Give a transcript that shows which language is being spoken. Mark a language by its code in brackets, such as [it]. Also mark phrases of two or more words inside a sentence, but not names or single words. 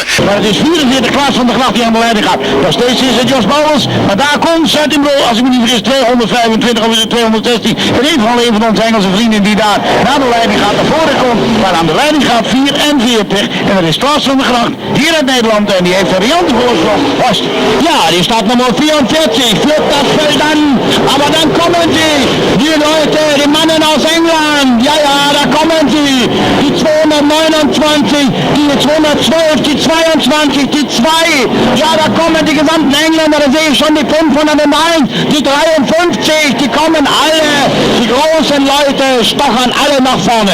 [nl] Maar het is 44 Klaas van der Gracht die aan de leiding gaat. Nog steeds is het Jos Bouwels, maar daar komt Zuid-Imro, als ik me niet vergis, 225 of is het 216. In ieder geval een van onze Engelse vrienden die daar naar de leiding gaat, naar voren komt. Maar aan de leiding gaat 44 en dat is Klaas van der Gracht hier uit Nederland en die heeft een riante voorsprong. Horst. Ja, die staat nummer 44, [de] führt das Feld an, aber dann kommen die Leute, die Mannen aus England, ja, da kommen sie, die 229, die 212, die 22, die 2, ja, da kommen die gesamten Engländer, da sehe ich schon die 5 von der Nummer 1, die 53, die kommen alle, die großen Leute stochern alle nach vorne.